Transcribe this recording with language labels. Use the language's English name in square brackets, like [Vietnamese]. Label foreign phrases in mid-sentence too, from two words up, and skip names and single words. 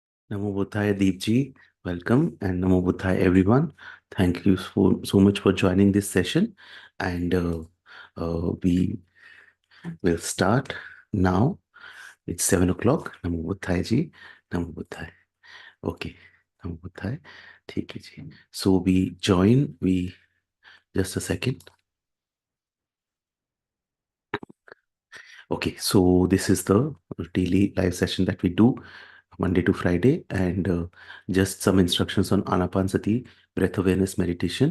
[Pali] Namo Buddhaya Deepji, [English] welcome, and [Pali] Namo Buddhaya [English] everyone. Thank you so much for joining this session, and we will start now. It's 7 o'clock. [Pali] Namo Buddhaya ji, Namo Buddhaya. [Hindi] Okay, [Pali] Namo Buddhaya. [Hindi] ठीक है जी. [English] So we join. We just a second. Okay, so this is the daily live session that we do Monday to Friday, and just some instructions on Anapansati, breath awareness meditation.